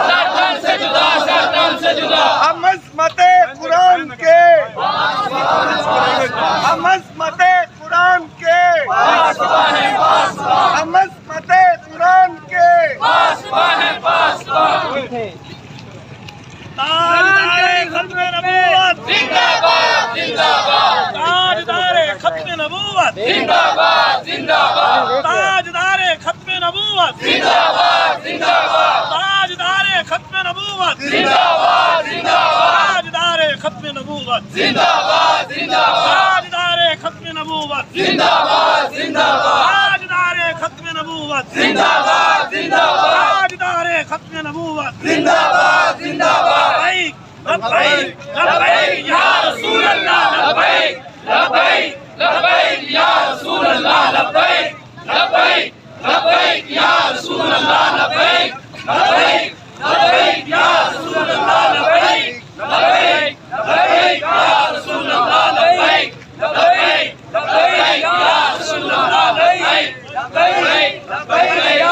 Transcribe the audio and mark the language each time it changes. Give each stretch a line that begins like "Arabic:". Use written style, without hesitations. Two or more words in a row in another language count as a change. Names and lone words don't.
Urdu: ہم عظمت قرآن کے، ہم عظمت قرآن کے، ہم عظمت قرآن کے تاجدار ختم نبوت زندہ باد، زندہ باد، تاجدار ختم نبوت زندہ باد، زندہ باد، تاجدار ختم نبوت زندہ باد، زندہ باد، تاجدار ختم نبوت زندہ باد، زندہ باد، تاجدار ختم نبوت زندہ باد، زندہ باد، تاجدار ختم نبوت زندہ باد، زندہ باد، تاجدار ختم نبوت زندہ باد، زندہ باد، تاجدار ختم نبوت زندہ باد، زندہ باد۔
Arabic: لبیک لبیک یا رسول اللہ، لبیک لبیک لبیک یا رسول اللہ، لبیک لبیک لبیک یا رسول اللہ، لبیک لبیک لبیک یا رسول اللہ، لبیک لبیک لبیک یا رسول اللہ، لبیک لبیک لبیک یا رسول اللہ، لبیک لبیک لبیک یا۔